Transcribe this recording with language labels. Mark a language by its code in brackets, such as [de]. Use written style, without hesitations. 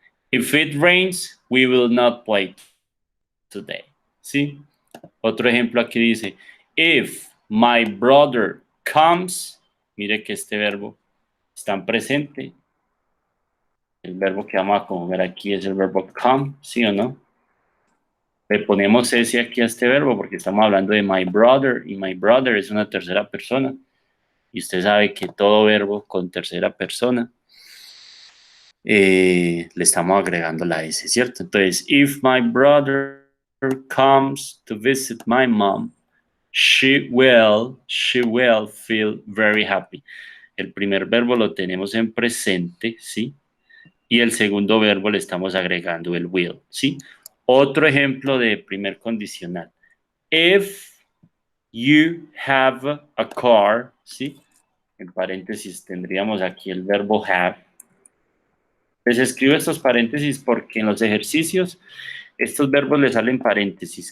[en] If it rains, we will not play today. [es] ¿Sí? Otro ejemplo aquí dice, [en] if my brother comes, [es] mire que este verbo está en presente. El verbo que vamos a ver aquí es el verbo come, ¿sí o no? Le ponemos ese aquí a este verbo porque estamos hablando de [en] my brother [es] y my brother es una tercera persona. Y usted sabe que todo verbo con tercera persona le estamos agregando la S, ¿cierto? Entonces, [en] if my brother comes to visit my mom, she will feel very happy. [es] El primer verbo lo tenemos en presente, ¿sí? Y el segundo verbo le estamos agregando el will, ¿sí? Otro ejemplo de primer condicional. [en] If you have a car, [es] ¿sí? En paréntesis tendríamos aquí el verbo have. Les escribo estos paréntesis porque en los ejercicios estos verbos les salen paréntesis.